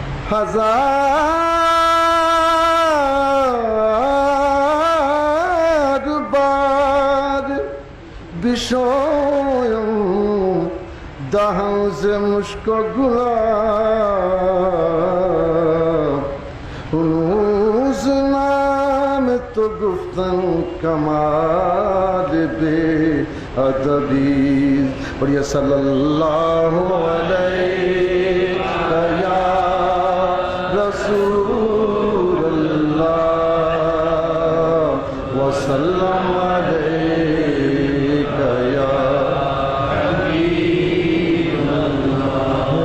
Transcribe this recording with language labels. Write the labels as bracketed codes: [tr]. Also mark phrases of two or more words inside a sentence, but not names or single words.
[fa] 1000 بار بشویم دهان ز مشک و گلاب هنوز نام تو گفتن کمال بے ادبی [ar] بڑھیا صلی اللہ علیہ یا رسول اللہ وسلم علیک یا حبیب اللہ.